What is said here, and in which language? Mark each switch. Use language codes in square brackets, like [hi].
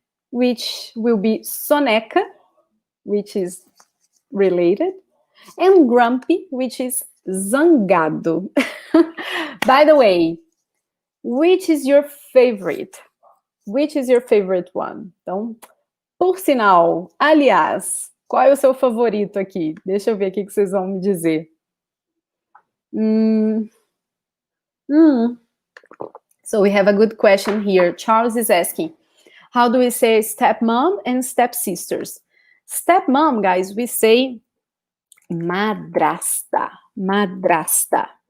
[en] which will be soneca, which is related, and grumpy, which is zangado. By the way, which is your favorite? Which is your favorite one? [pt] Então, por sinal, aliás, qual é o seu favorito aqui? Deixa eu ver o que vocês vão me dizer. Hum, hum. [en] So we have a good question here. Charles is asking, how do we say stepmom and stepsisters? Stepmom, guys, we say madrasta, madrasta.